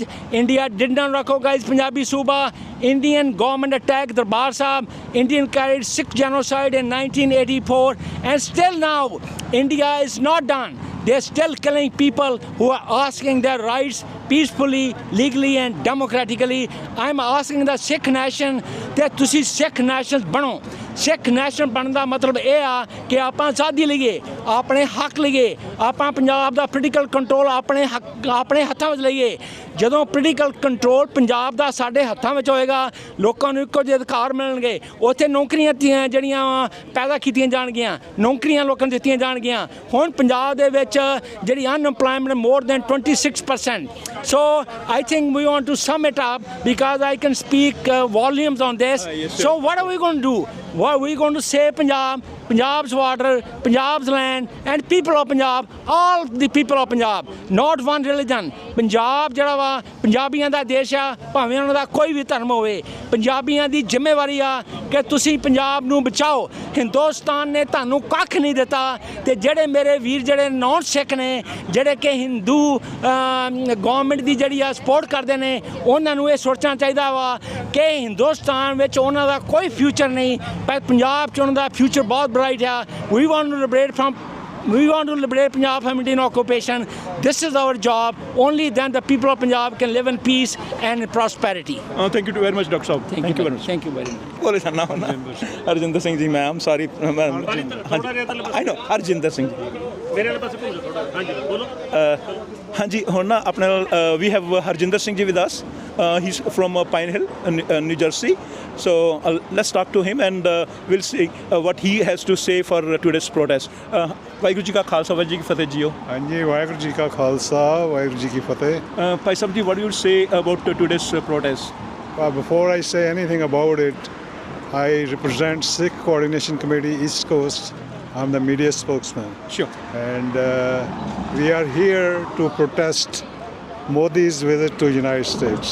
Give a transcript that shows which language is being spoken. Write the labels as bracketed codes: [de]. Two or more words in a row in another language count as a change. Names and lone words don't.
[en] India did not recognize Punjabi Suba. Indian government attacked Darbar Sahib. Indian carried Sikh genocide in 1984. And still now, India is not done. They're still killing people who are asking their rights peacefully, legally and democratically. I'm asking the Sikh nation that [pa] ਤੁਸੀਂ Sikh nationals ਬਣੋ। [en] Sikh nation [pa] ਬਣਨ ਦਾ ਮਤਲਬ ਇਹ ਆ ਕਿ ਆਪਾਂ ਆਜ਼ਾਦੀ ਲਈਏ, ਆਪਣੇ ਹੱਕ ਲਈਏ, ਆਪਾਂ ਪੰਜਾਬ ਦਾ [en] political control [pa] ਆਪਣੇ ਹੱਥਾਂ ਵਿੱਚ ਲਈਏ। ਜਦੋਂ [en] political control [pa] ਪੰਜਾਬ ਦਾ ਸਾਡੇ ਹੱਥਾਂ ਵਿੱਚ ਹੋਏਗਾ, ਲੋਕਾਂ ਨੂੰ ਇੱਕੋ ਜਿਹੇ ਅਧਿਕਾਰ ਮਿਲਣਗੇ। ਉੱਥੇ ਨੌਕਰੀਆਂ ਜਿਹੜੀਆਂ ਪੈਦਾ ਕੀਤੀਆਂ ਜਾਣਗੀਆਂ, ਨੌਕਰੀਆਂ ਲੋਕਾਂ ਨੂੰ ਦਿੱਤੀਆਂ ਜਾਣਗੀਆਂ। ਹੁਣ ਪੰਜਾਬ ਦੇ ਵਿੱਚ ਜਿਹੜੀ [en] unemployment more than [pa] 26%. [en] So I think we want to sum it up because I can speak volumes on this. So what are we going to do? What are we going to save Punjab, Punjab's water, Punjab's land and people of Punjab, all the people of Punjab, not one religion. [pa] Punjab ਜਿਹੜਾ ਵਾ ਪੰਜਾਬੀਆਂ ਦਾ ਦੇਸ਼ ਆ, ਭਾਵੇਂ ਉਹਨਾਂ ਦਾ ਕੋਈ ਵੀ ਧਰਮ ਹੋਵੇ। ਪੰਜਾਬੀਆਂ ਦੀ ਜ਼ਿੰਮੇਵਾਰੀ ਆ ਕਿ ਤੁਸੀਂ ਪੰਜਾਬ ਨੂੰ ਬਚਾਓ। ਹਿੰਦੁਸਤਾਨ ਨੇ ਤੁਹਾਨੂੰ ਕੱਖ ਨਹੀਂ ਦਿੱਤਾ ਤੇ ਜਿਹੜੇ ਮੇਰੇ ਵੀਰ ਜਿਹੜੇ [en] non Sikh [pa] ਨੇ, ਜਿਹੜੇ ਕਿ [en] Hindu government [pa] ਦੀ ਜਿਹੜੀ ਆ ਸਪੋਰਟ ਕਰਦੇ ਨੇ, ਉਹਨਾਂ ਨੂੰ ਇਹ ਸੋਚਣਾ ਚਾਹੀਦਾ ਵਾ ਕਿ ਹਿੰਦੁਸਤਾਨ ਵਿੱਚ ਉਹਨਾਂ ਦਾ ਕੋਈ ਫਿਊਚਰ ਨਹੀਂ, ਪਰ ਪੰਜਾਬ 'ਚ ਉਹਨਾਂ ਦਾ ਫਿਊਚਰ ਬਹੁਤ ਬ੍ਰਾਈਟ ਆ। [en] We want to liberate Punjab from Indian occupation. This is our job. Only then the people of Punjab can live in peace and prosperity. Thank you very much, Dr. Saab. Thank you very much. Thank you very much. [pa] ਬੋਲੇ ਸਰ ਨਾਮ ਹਰਜਿੰਦਰ ਸਿੰਘ ਜੀ, [en] ma'am sorry I know [pa] ਹਰਜਿੰਦਰ ਸਿੰਘ ਮੇਰੇ ਵਾਲੇ ਪਾਸੇ ਭੁੱਲ ਥੋੜਾ। ਹਾਂਜੀ ਬੋਲੋ। ਹਾਂਜੀ ਹੁਣ ਨਾ ਆਪਣੇ ਨਾਲ [en] we have [pa] ਹਰਜਿੰਦਰ ਸਿੰਘ ਜੀ [en] with us. He's from Pine Hill, New Jersey. So let's talk to him and we'll see what he has to say for today's protest. [pa] ਵਾਹਿਗੁਰੂ ਜੀ ਕਾ ਖਾਲਸਾ, ਵਾਹਿਗੁਰੂ ਜੀ ਕੀ ਫਤਿਹ ਜੀਓ। ਹਾਂਜੀ, ਵਾਹਿਗੁਰੂ ਜੀ ਕਾ ਖਾਲਸਾ, ਵਾਹਿਗੁਰੂ ਜੀ ਕੀ ਫਤਿਹ। ਭਾਈ ਸਾਹਿਬ ਜੀ, [en] what do you say about today's protest? Before I say anything about it, I represent Sikh Coordination Committee East Coast. I'm the media spokesman. Sure. And we are here to protest Modi's visit to United States.